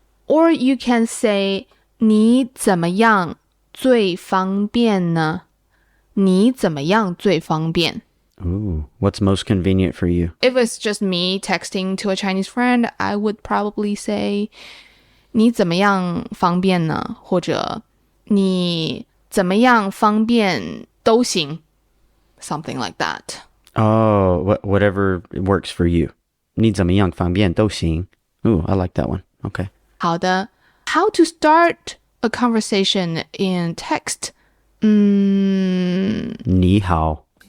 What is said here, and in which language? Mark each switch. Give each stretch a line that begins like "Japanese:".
English: Or you can say
Chinese: 你怎么样最方便呢? 你怎么样最方便?
English: Ooh, what's most convenient for you? If it's just me texting to a Chinese friend, I would probably say
Chinese: 你怎么样方便呢? 或者你怎么样方便都行
English: something like that. Oh, whatever works for you.
Chinese: 你怎么样方便都行.
English: Ooh, I like that one. Okay.
Chinese: 好的.
English: How to start a conversation in text?
Chinese: 你好.